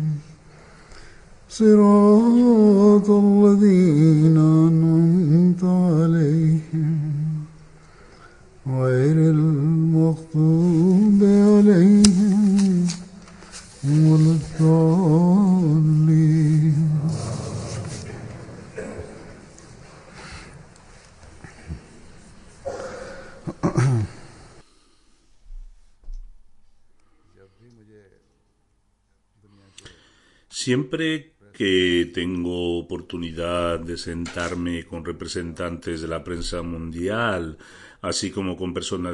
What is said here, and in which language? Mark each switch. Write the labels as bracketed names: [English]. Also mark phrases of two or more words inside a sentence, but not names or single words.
[Arabic] صراط الذين أنعمت عليهم غير المغضوب عليهم ولا الضالين. [Spanish] Siempre que tengo oportunidad de sentarme con representantes de la prensa mundial, así como con personas